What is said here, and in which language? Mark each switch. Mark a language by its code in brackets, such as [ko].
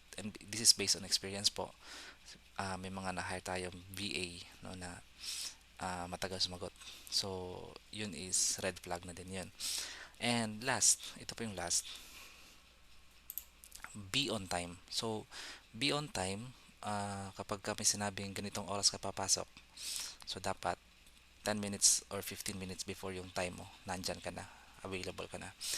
[en] And this is based on experience po. [tl] May mga na-hire tayong VA, no, na matagal sumagot. So, yun is red flag na din yun. [en] And last, [tl] ito po yung [en] last, be on time. [tl] So, [en] be on time, [tl] kapag kami sinabing ganitong oras ka papasok, so dapat 10 minutes or 15 minutes before yung time mo, nandyan ka na, available ka na.